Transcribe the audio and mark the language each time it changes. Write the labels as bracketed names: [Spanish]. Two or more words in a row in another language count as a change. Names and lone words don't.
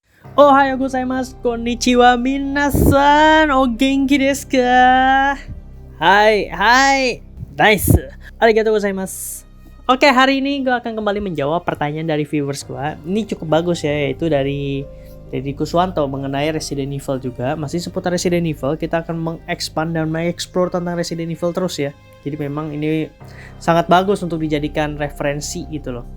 [Japanese] おはようございます、こんにちは皆さん、お元気ですか? [English] Hai, nice. [Japanese] ありがとうございます. [Indonesian] Oke, hari ini gue akan kembali menjawab pertanyaan dari viewers gue. Ini cukup bagus ya, yaitu dari Kuswanto mengenai Resident Evil juga. Masih seputar Resident Evil, kita akan mengekspand dan mengeksplor tentang Resident Evil terus ya. Jadi memang ini sangat bagus untuk dijadikan referensi gitu loh.